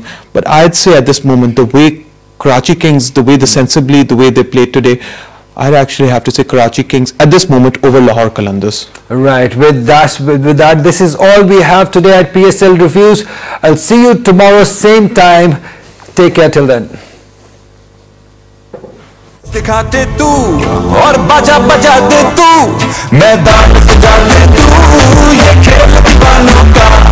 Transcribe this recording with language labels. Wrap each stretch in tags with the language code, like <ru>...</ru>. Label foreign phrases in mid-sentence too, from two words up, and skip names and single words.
<en>But I'd say at this moment, the way Karachi Kings, the way they played today, I'd actually have to say Karachi Kings at this moment over Lahore Qalandars. Right. With that, this is all we have today at PSL Reviews. I'll see you tomorrow, same time. Take care till then.</en> <hi>दिखाते तू और बाजा बजा दे तू मैदान सजा दे तू ये खेल दीवानों का</hi>